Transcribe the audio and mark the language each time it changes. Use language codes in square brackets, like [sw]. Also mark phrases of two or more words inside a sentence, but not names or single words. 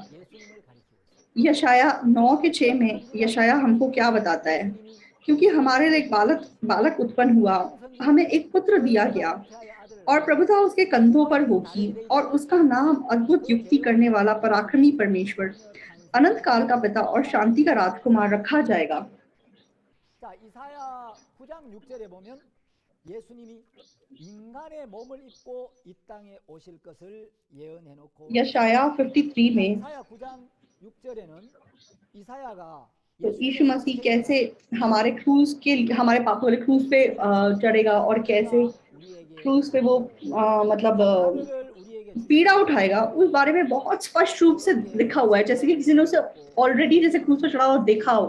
[hi] यशाया 9:6 में यशाया हमको क्या बताता है? क्योंकि हमारे लिए एक बालक उत्पन्न हुआ, हमें एक पुत्र दिया गया, और प्रभुता उसके कंधों पर होगी, और उसका नाम अद्भुत युक्ति करने वाला, पराक्रमी परमेश्वर, अनंत काल का पिता और शांति का राजकुमार रखा जाएगा। [ko] 자, 이사야 9장 6절에 보면 예수님이 인간의 몸을 입고 이 땅에 오실 것을 예언해 놓고 [hi] यशाया 53 में [ko] 이사야 9장 6절에는 이사야가 [hi] तो यीशु मसीह कैसे हमारे क्रूज के, हमारे पापों वाले क्रूज पे चढ़ेगा, और कैसे क्रूज पे वो मतलब पीड़ा उठाएगा, उस बारे में बहुत स्पष्ट रूप से लिखा हुआ है, जैसे कि किसी ने उसे ऑलरेडी जैसे क्रूज पर चढ़ा हुआ देखा हो।